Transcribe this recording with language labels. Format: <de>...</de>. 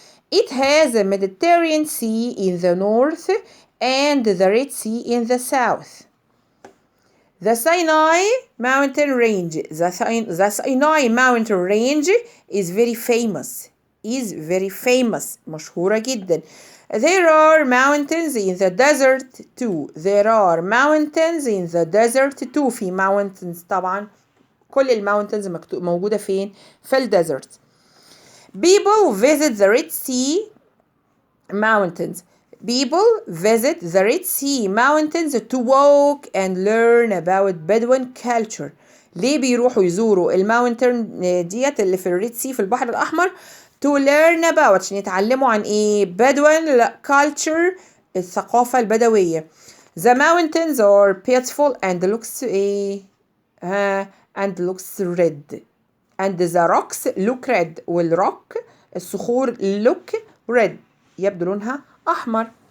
<en>It has the Mediterranean Sea in the north and the Red Sea in the south. The Sinai mountain range is very famous</en> <ar>مشهورة جدا.</ar> <en>There are mountains in the desert too.</en> <ar>في mountains طبعا كل الماونتنز موجودة فين؟ في الديزرت.</ar> <en>People visit the Red Sea mountains to walk and learn about Bedouin culture.</en> <ar>ليه بيروحوا يزوروا الماونتن ديت اللي في الريد سي في البحر الأحمر؟</ar> <en>to learn about</en> <ar>عشان يتعلموا عن ايه؟ Bedouin culture الثقافة البدوية.</ar> <en>The mountains are beautiful and looks red. And the rocks look red.</en> <ar>والروك الصخور</ar> <en>look red</en> <ar>يبدو لونها أحمر.</ar>